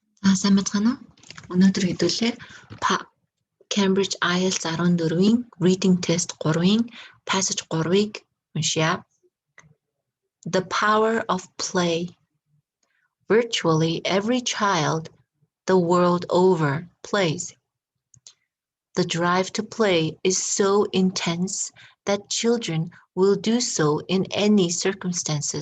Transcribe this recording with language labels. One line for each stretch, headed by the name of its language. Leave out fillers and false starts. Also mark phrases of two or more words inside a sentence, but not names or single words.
Mongolian: Сайн байна уу? Өнөөдөр хэдүүлээ Cambridge IELTS 14-ийн Reading Test 3-ийн Passage 3-ыг уншъя.
English: The power of play. Virtually every child the world over plays. The drive to play is so intense that children will do so in any circumstances.